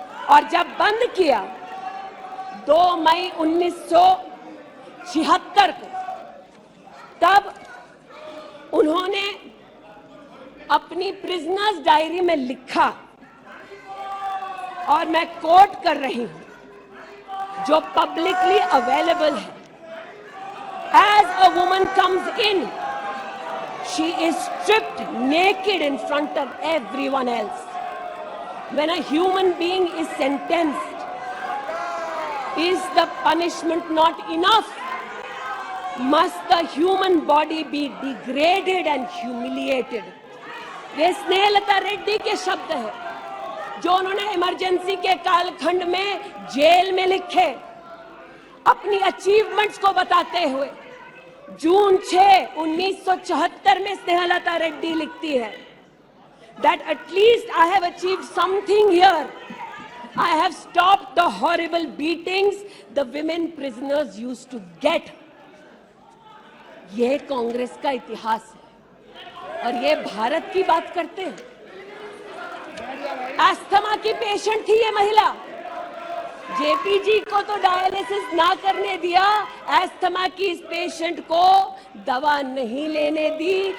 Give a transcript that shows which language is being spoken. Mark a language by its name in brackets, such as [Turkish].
[Hindi] और जब बंद किया 2 मई 1976 को, तब उन्होंने अपनी प्रिजनर्स डायरी में लिखा, और मैं कोट कर रही हूं, जो पब्लिकली अवेलेबल है। [English] As a woman comes in, she is stripped naked in front of everyone else. When a human being is sentenced, is the punishment not enough? Must the human body be degraded and humiliated? [Hindi] ये स्नेहलता रेड्डी के शब्द हैं, जो उन्होंने emergency के कालखंड में jail में लिखे, अपनी अचीवमेंट्स को बताते हुए। जून 6, 1974 में स्नेहलता रेड्डी लिखती है [English] that at least I have achieved something here. I have stopped the horrible beatings the women prisoners used to get. [Hindi] यह कांग्रेस का इतिहास है, और ये भारत की बात करते हैं। अस्थमा की पेशेंट थी ये महिला, जेपी जी को तो डायलिसिस ना करने दिया, अस्थमा की इस पेशेंट को दवा नहीं लेने दी।